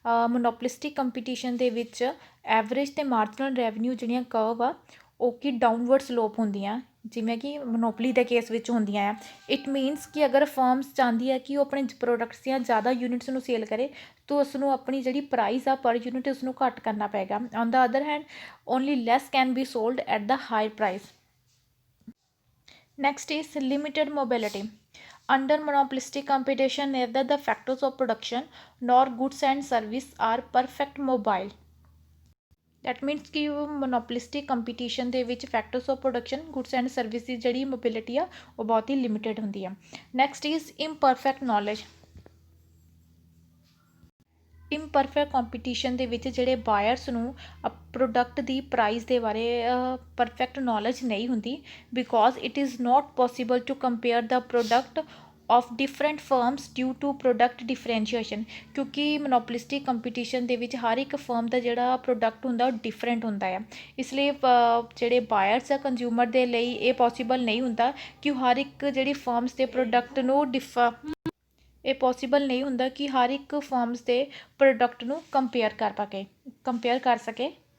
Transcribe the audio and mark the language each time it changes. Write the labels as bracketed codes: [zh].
[pa] ਮੋਨੋਪਲਿਸਟਿਕ competition ਦੇ ਵਿੱਚ average ਅਤੇ ਮਾਰਜਨਲ ਰੈਵਨਿਊ ਜਿਹੜੀਆਂ ਕਰਵ ਆ ਉਹ ਕੀ ਡਾਊਨਵਰਡ ਸਲੋਪ ਹੁੰਦੀਆਂ ਜਿਵੇਂ ਕਿ ਮੋਨੋਪਲੀ ਦੇ ਕੇਸ ਵਿੱਚ ਹੁੰਦੀਆਂ ਆ. [en] it means [pa] ਕਿ ਅਗਰ ਫਰਮਸ ਚਾਹੁੰਦੀ ਹੈ ਕਿ ਉਹ ਆਪਣੇ ਪ੍ਰੋਡਕਟਸ ਦੀਆਂ ਜ਼ਿਆਦਾ ਯੂਨਿਟਸ ਨੂੰ ਸੇਲ ਕਰੇ ਤਾਂ ਉਸਨੂੰ ਆਪਣੀ ਜਿਹੜੀ ਪ੍ਰਾਈਸ ਆ ਪਰ ਯੂਨਿਟ ਉਸਨੂੰ ਘੱਟ ਕਰਨਾ ਪਏਗਾ. [en] On the other hand only less can be sold at the higher price. Next is limited mobility. Under monopolistic competition, neither the factors of production nor goods and service are perfect mobile. That means [pa] कि monopolistic competition ਦੇ ਵਿੱਚ [en] factors of production, goods and service [pa] ਦੀ ਜਿਹੜੀ mobility ਆ ਉਹ ਬਹੁਤ ਹੀ limited ਹੁੰਦੀ ਆ. [en] Next is imperfect knowledge. [pa] ਇਮਪਰਫੈਕਟ competition ਦੇ ਵਿੱਚ ਜਿਹੜੇ ਬਾਇਰਸ ਨੂੰ ਪ੍ਰੋਡਕਟ ਦੀ ਪ੍ਰਾਈਸ ਦੇ ਬਾਰੇ ਪਰਫੈਕਟ ਨੌਲੇਜ ਨਹੀਂ ਹੁੰਦੀ [en] because it is not possible to compare the product of different firms due to product differentiation [pa] क्योंकि मोनोपोलिस्टिक कंपीटीशन ਦੇ ਵਿੱਚ ਹਰ ਇੱਕ ਫਰਮ ਦਾ ਜਿਹੜਾ ਪ੍ਰੋਡਕਟ ਹੁੰਦਾ ਉਹ ਡਿਫਰੈਂਟ ਹੁੰਦਾ ਆ ਇਸ ਲਈ ਜਿਹੜੇ ਬਾਇਰਸ ਆ ਕੰਜ਼ਿਊਮਰ ਦੇ ਲਈ ਇਹ ਪੋਸੀਬਲ ਨਹੀਂ ਹੁੰਦਾ ਕਿ ਹਰ ਇੱਕ ਜਿਹੜੀ ਫਰਮਸ ਦੇ ਪ੍ਰੋਡਕਟ ਨੂੰ ਇਹ ਪੋਸੀਬਲ ਨਹੀਂ ਹੁੰਦਾ ਕਿ ਹਰ ਇੱਕ ਫਰਮਸ ਦੇ ਪ੍ਰੋਡਕਟ ਨੂੰ ਕੰਪੇਅਰ ਕਰ ਸਕੇ